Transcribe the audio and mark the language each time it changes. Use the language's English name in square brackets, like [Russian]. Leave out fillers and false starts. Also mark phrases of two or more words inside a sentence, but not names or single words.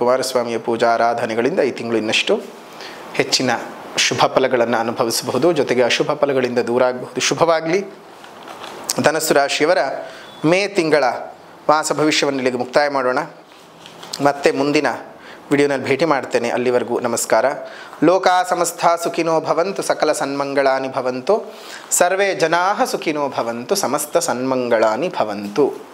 [Kannada] ಕುಮಾರಸ್ವಾಮಿಯ ಪೂಜಾ ಆರಾಧನೆಗಳಿಂದ ಈ ತಿಂಗಳು ಇನ್ನಷ್ಟು ಹೆಚ್ಚಿನ ಶುಭ ಫಲಗಳನ್ನು ಅನುಭವಿಸಬಹುದು, ಜೊತೆಗೆ ಅಶುಭ ಫಲಗಳಿಂದ ದೂರ ಆಗಬಹುದು. ಶುಭವಾಗಲಿ. ಧನಸ್ಸು ರಾಶಿಯವರ ಮೇ ತಿಂಗಳ ಮಾಸ ಭವಿಷ್ಯವನ್ನು ಇಲ್ಲಿಗೆ ಮುಕ್ತಾಯ ಮಾಡೋಣ. ಮತ್ತೆ ಮುಂದಿನ ವಿಡಿಯೋನಲ್ಲಿ ಭೇಟಿ ಮಾಡ್ತೇನೆ. ಅಲ್ಲಿವರೆಗೂ ನಮಸ್ಕಾರ. [Sanskrit] ಲೋಕಾ ಸಮಸ್ತ ಸುಖಿನೋ ಭವಂತು, ಸಕಲ ಸನ್ಮಂಗಳಾನಿ ಭವಂತು, ಸರ್ವೇ ಜನಾಃ ಸುಖಿನೋ ಭವಂತು, ಸಮಸ್ತ ಸನ್ಮಂಗಳಾನಿ ಭವಂತು.